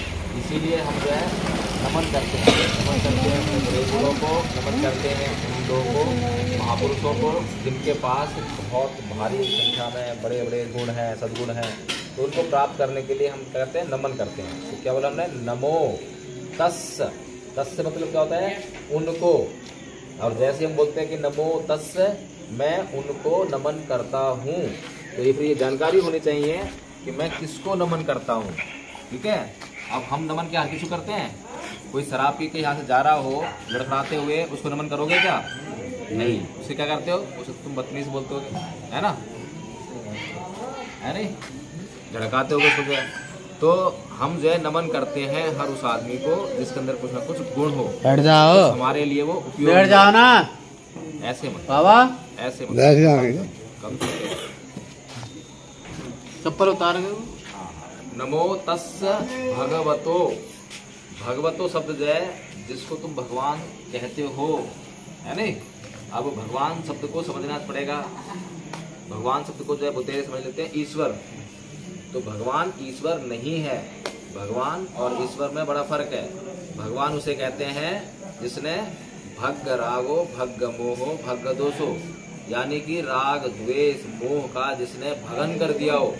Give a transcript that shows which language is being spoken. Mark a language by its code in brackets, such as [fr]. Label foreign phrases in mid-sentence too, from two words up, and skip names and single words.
[hi] इसीलिए हम जो है नमन करते हैं, नमन करते हैं अपने बड़े गुणों को, नमन करते हैं उन लोगों को, महापुरुषों को जिनके पास बहुत भारी संख्या में बड़े बड़े गुण हैं, सद्गुण हैं। तो उनको प्राप्त करने के लिए हम क्या करते हैं? नमन करते हैं। तो क्या बोला हमने? [pi] नमो तस्। [hi] तस् से मतलब क्या होता है? उनको। और जैसे हम बोलते हैं कि [pi] नमो तस्, [hi] मैं उनको नमन करता हूँ, तो ये फिर ये जानकारी होनी चाहिए कि मैं किसको नमन करता हूँ। ठीक है। अब हम नमन क्या किसको करते हैं? कोई शराब पी के यहाँ से जा रहा हो लड़खड़ाते हुए, उसको नमन करोगे क्या? नहीं। उससे क्या करते हो? उसे तुम बदतमीज बोलते हो, है ना? है नहीं? झड़काते हो उसको जो है। तो हम जो है नमन करते हैं हर उस आदमी को जिसके अंदर कुछ ना कुछ गुण हो। बैठ जाओ, तो हमारे लिए वो उपयोग। बैठ जाओ ना ऐसे मत बाबा, ऐसे मत बैठ जाओ, कम से चप्पल उतार गए। [pi] नमो तस् भगवतो। [hi] भगवतो शब्द जो है जिसको तुम भगवान कहते हो, है नहीं? अब भगवान शब्द को समझना पड़ेगा। भगवान शब्द को जो है बोलते समझ लेते हैं ईश्वर। तो भगवान ईश्वर नहीं है। भगवान और ईश्वर में बड़ा फर्क है। भगवान उसे कहते हैं जिसने [pi] भग रागो भग मोहो भग दोषो, [hi] यानी कि राग द्वेष मोह का जिसने भगन कर दिया हो।